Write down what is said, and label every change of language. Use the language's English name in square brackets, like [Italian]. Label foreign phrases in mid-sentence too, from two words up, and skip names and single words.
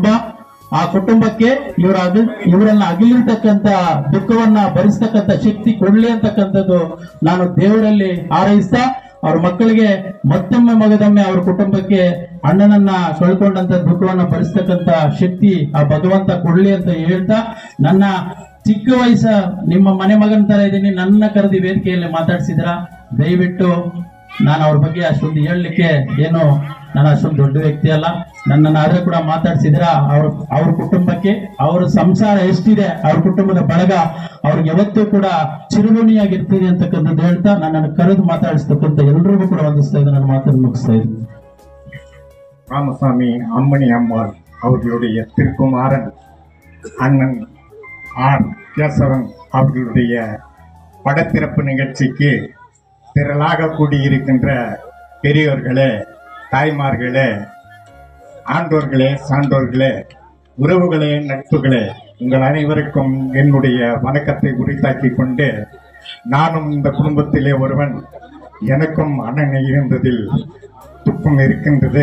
[Kannada] ಆ ಕುಟುಂಬಕ್ಕೆ ಇವರನ್ನ ಅಗಲಿರ್ತಕ್ಕಂಥ ದುಃಖವನ್ನ ಭರಿಸ್ತಕ್ಕಂಥ ಶಕ್ತಿ ಕೊಡ್ಲಿ ಅಂತಕ್ಕಂಥದ್ದು ನಾನು ದೇವರಲ್ಲಿ ಹಾರೈಸ್ತಾ, ಅವ್ರ ಮಕ್ಕಳಿಗೆ ಮತ್ತೊಮ್ಮೆ ಮಗದೊಮ್ಮೆ ಅವ್ರ ಕುಟುಂಬಕ್ಕೆ ಅಣ್ಣನನ್ನ ಕಳ್ಕೊಂಡಂತ ದುಃಖವನ್ನ ಭರಿಸ್ತಕ್ಕಂಥ ಶಕ್ತಿ ಆ ಭಗವಂತ ಕೊಡ್ಲಿ ಅಂತ ಹೇಳ್ತಾ, ನನ್ನ ಚಿಕ್ಕ ವಯಸ್ಸ ನಿಮ್ಮ ಮನೆ ಮಗನ ತರ ಇದ್ದೀನಿ, ನನ್ನ ಕರೆದಿ ವೇದಿಕೆಯಲ್ಲಿ ಮಾತಾಡ್ಸಿದ್ರ, ದಯವಿಟ್ಟು ನಾನು ಅವ್ರ ಬಗ್ಗೆ ಅಷ್ಟೊಂದು ಹೇಳಲಿಕ್ಕೆ ಏನು ನಾನು ಅಷ್ಟೊಂದು ದೊಡ್ಡ ವ್ಯಕ್ತಿ ಅಲ್ಲ. ನನ್ನನ್ನು ಆದ್ರೆ ಕೂಡ ಮಾತಾಡ್ಸಿದ್ರ ಅವ್ರ ಕುಟುಂಬಕ್ಕೆ, ಅವ್ರ ಸಂಸಾರ ಎಷ್ಟಿದೆ, ಅವ್ರ ಕುಟುಂಬದ ಬಳಗ ಅವ್ರಿಗೆ ಯಾವತ್ತೂ ಕೂಡ ಚಿರುಗುಣಿಯಾಗಿರ್ತೀನಿ ಅಂತಕ್ಕಂಥದ್ದು ಹೇಳ್ತಾ, ನನ್ನನ್ನು ಕರೆದು ಮಾತಾಡಿಸ್ತಕ್ಕಂಥ ಎಲ್ರಿಗೂ ಕೂಡ ವಂದಿಸ್ತಾ ಇದ್ದೆ. ನನ್ನ ಮಾತನ್ನು ಮುಗಿಸ್ತಾ ಇದ್ದೀನಿ. [Tamil] ராமசாமி அம்மணி அம்மாள் அவர்களுடைய திருக்குமாரன் அண்ணன் ஆர் கேசவன் அவர்களுடைய படத்திறப்பு நிகழ்ச்சிக்கு திரளாக கூடியிருக்கின்ற பெரியோர்களே, தாய்மார்களே, ஆண்டோர்களே, சான்றோர்களே, உறவுகளே, நட்புகளே, உங்கள் அனைவருக்கும் என்னுடைய வணக்கத்தை உரித்தாக்கி கொண்டு, நானும் இந்த குடும்பத்திலே ஒருவன், எனக்கும் அண்ணன் இருந்ததில் துக்கம் இருக்கின்றது.